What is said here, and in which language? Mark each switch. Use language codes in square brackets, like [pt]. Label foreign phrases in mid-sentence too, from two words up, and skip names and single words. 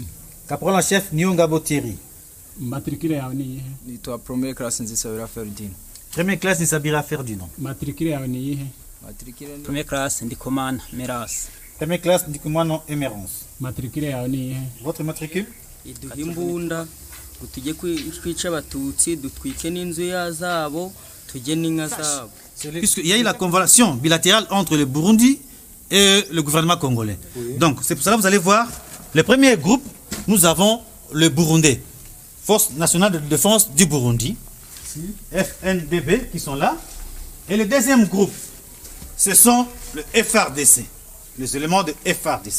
[fr] Caporal Chef Niyongabo Thierry. [rn] Matricule yawe ni iyihe? Nitwa [fr] Première classe [rn] Nzisabira Ferdinand. [fr] Première classe Nzisabira Ferdinand. [rn] Matricule yawe ni iyihe? Matricule [fr] Première classe Ndikumana Meras. Première classe Ndikumana Emerance. [rn] Matricule yawe ni iyihe? [fr] Votre matricule? [rw] Iduhimbunda gutuje kwica abatutsi dutwike n'inzu yazabo tujye n'inka zabo. [fr] Puisqu'il y a eu la convention bilatérale entre le Burundi et le gouvernement congolais. Oui. Donc, c'est pour cela que vous allez voir, le premier groupe, nous avons le Burundais, Force nationale de défense du Burundi, FNDB, qui sont là. Et le deuxième groupe, ce sont le FRDC, les éléments de FRDC.